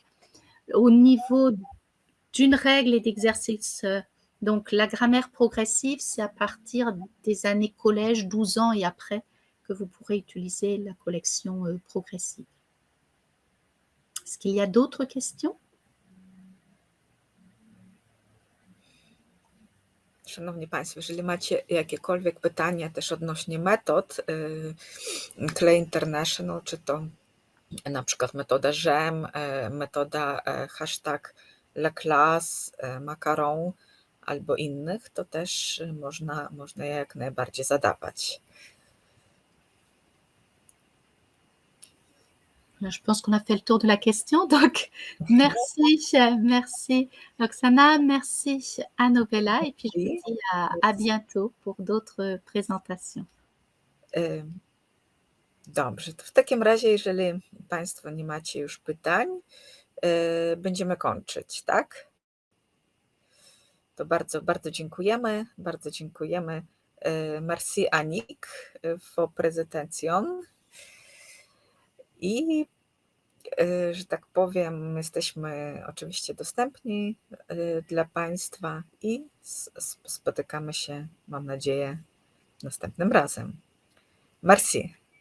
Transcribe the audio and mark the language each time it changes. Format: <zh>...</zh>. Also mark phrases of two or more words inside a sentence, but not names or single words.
<fr>Au niveau d'une règle et d'exercice, donc la grammaire progressive, c'est à partir des années collège, 12 ans et après, que vous pourrez utiliser la collection progressive. Est-ce qu'il y a d'autres questions?</fr> <pl>Szanowni Państwo, jeżeli macie jakiekolwiek pytania też odnośnie metod Clay International, czy to na przykład metoda JEM, metoda hashtag La Classe, Macaron albo innych, to też można je jak najbardziej zadawać.</pl> <fr>Je pense qu'on a fait le tour de la question, donc merci Roxana, merci Anna-Bella et puis je vous I dis à bientôt pour d'autres présentations.</fr> <pl>Dobrze, to w takim razie, jeżeli Państwo nie macie już pytań, będziemy kończyć, tak? To bardzo, bardzo dziękujemy, bardzo dziękujemy.</pl> <en>Merci Annick for presentation.</en> <pl>I że tak powiem, jesteśmy oczywiście dostępni dla Państwa i spotykamy się, mam nadzieję, następnym razem.</pl> <fr>Merci.</fr>